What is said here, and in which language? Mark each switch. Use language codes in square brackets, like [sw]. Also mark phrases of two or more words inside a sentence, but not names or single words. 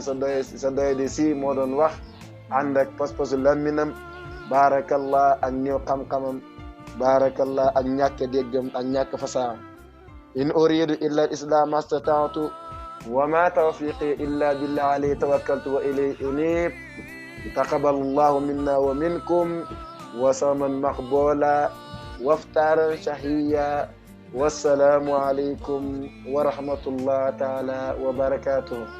[wo] sa doye di si moo doon wax ànd ak pas-pasu lamminam barakallah ak ñëw xam-xamam barakallah ak ñàkk déggam ak ñàkk fasaam [ar] إن أريد إلا الإسلام استطعت وما توفيقي إلا بالله عليه توكلت وإليه أنيب تقبل الله منا ومنكم وصياما مقبولا وفطرا شهيا والسلام عليكم ورحمة الله تعالى وبركاته